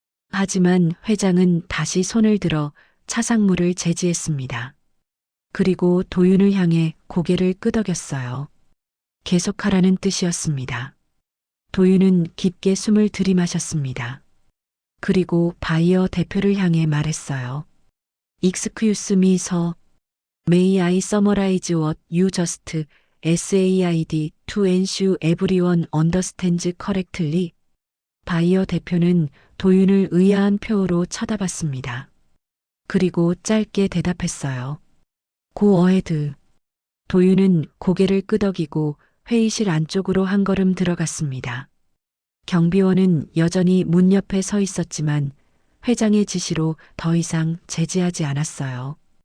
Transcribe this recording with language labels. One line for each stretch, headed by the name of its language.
Korean: 하지만 회장은 다시 손을 들어 차상무를 제지했습니다. 그리고 도윤을 향해 고개를 끄덕였어요. 계속하라는 뜻이었습니다. 도윤은 깊게 숨을 들이마셨습니다. 그리고 바이어 대표를 향해 말했어요.
English: Excuse me, sir. May I summarize what you just said to ensure everyone understands correctly?
Korean: 바이어 대표는 도윤을 의아한 표호로 쳐다봤습니다. 그리고 짧게 대답했어요.
English: Go ahead.
Korean: 도윤은 고개를 끄덕이고 회의실 안쪽으로 한 걸음 들어갔습니다. 경비원은 여전히 문 옆에 서 있었지만 회장의 지시로 더 이상 제지하지 않았어요.